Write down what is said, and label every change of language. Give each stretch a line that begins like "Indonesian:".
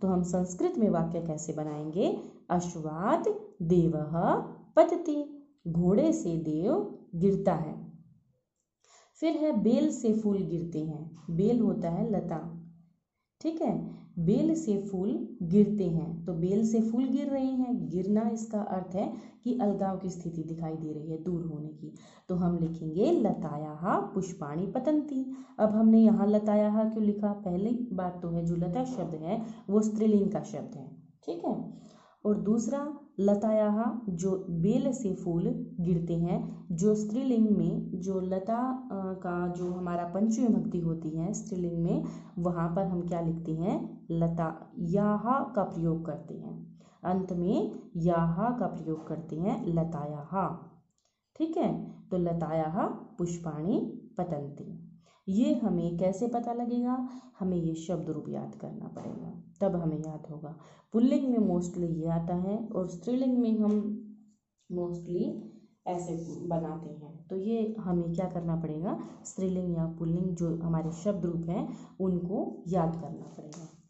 Hindi: तो हम संस्कृत में वाक्य कैसे बनाएंगे?
Sanskrit: अश्वात् देवः पतति,
Hindi: घोड़े से देव गिरता है। फिर है बेल से फूल गिरते हैं। बेल होता है लता, ठीक है। बेल से फूल गिरते हैं, तो बेल से फूल गिर रहे हैं। गिरना इसका अर्थ है कि अलगाव की स्थिति दिखाई दे रही है, दूर होने की। तो हम लिखेंगे
Sanskrit: लतायाः पुष्पाणि पतन्ति।
Hindi: अब हमने यहाँ लतायाः क्यों लिखा? पहली बात तो है जो लता शब्द है वो स्त्रीलिंग का शब्द है, ठीक है। और दूसरा लतायाः जो बेल से फूल गिरते हैं, जो स्त्रीलिंग में जो लता का जो हमारा पंचमी विभक्ति होती है स्त्रीलिंग में, वहाँ पर हम क्या लिखते हैं? लता याः का प्रयोग करते हैं, अंत में याः का प्रयोग करते हैं, लतायाः, ठीक है।
Sanskrit: तो लतायाः पुष्पाणि पतन्ति।
Hindi: ये हमें कैसे पता लगेगा? हमें ये शब्द रूप याद करना पड़ेगा, तब हमें याद होगा। पुल्लिंग में मोस्टली ये आता है और स्त्रीलिंग में हम मोस्टली ऐसे बनाते हैं। तो ये हमें क्या करना पड़ेगा? स्त्रीलिंग या पुल्लिंग जो हमारे शब्द रूप हैं उनको याद करना पड़ेगा।